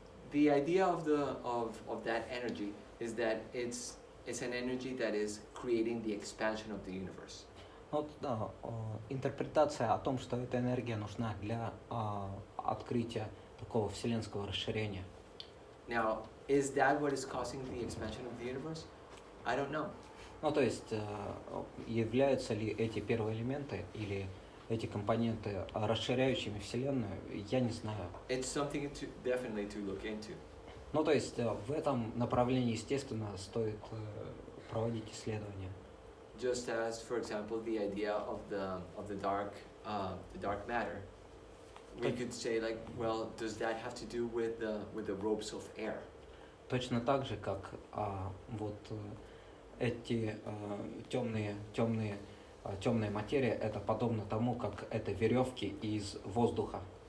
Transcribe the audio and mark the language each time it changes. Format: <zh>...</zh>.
<en>The idea of that energy is that it's an energy that is creating the expansion of the universe.</en> <ru>Вот, да, интерпретация о том, что эта энергия нужна для открытия такого вселенского расширения.</ru> <en>Now, is that what is causing the expansion of the universe? I don't know.</en> <ru>Ну, то есть, являются ли эти первые элементы или эти компоненты расширяющими Вселенную, я не знаю.</ru> <en>It's something to definitely to look into.</en> <ru>Ну, то есть, в этом направлении, естественно, стоит проводить исследования.</ru> <en>Just as, for example, the idea of the dark matter, we could say like, well, does that have to do with the ropes of air?</en> <ru>Точно так же, как вот эти темная материя, это подобно тому, как это веревки из воздуха.</ru>